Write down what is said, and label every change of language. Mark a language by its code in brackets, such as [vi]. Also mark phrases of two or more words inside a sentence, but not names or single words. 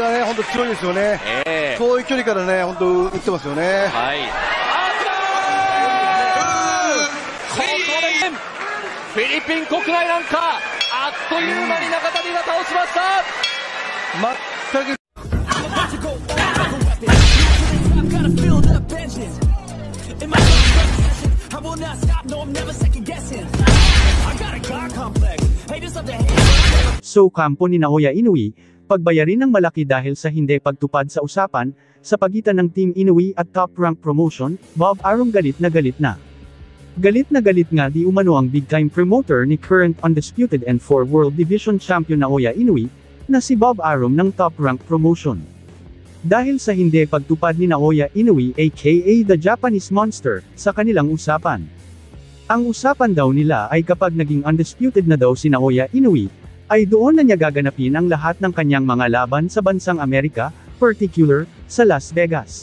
[ja] はね、本当強いですよね。遠い距離からね、本当打ってますよね。フィリピン国内なんかあっという間に中谷が倒しました。全く [tl] So kampo ni Naoya Inoue, pagbayarin ng malaki dahil sa hindi pagtupad sa usapan, sa pagitan ng Team Inoue at Top Rank Promotion, Bob Arum galit na galit na. Galit na galit nga di umano ang big-time promoter ni [en] current undisputed and 4 World Division Champion [tl] Naoya Inoue, na si Bob Arum ng Top Rank Promotion. Dahil sa hindi pagtupad ni Naoya Inoue aka The Japanese Monster, sa kanilang usapan. Ang usapan daw nila ay kapag naging undisputed na daw si Naoya Inoue, ay doon na niya gaganapin ang lahat ng kanyang mga laban sa bansang Amerika, particular, sa Las Vegas.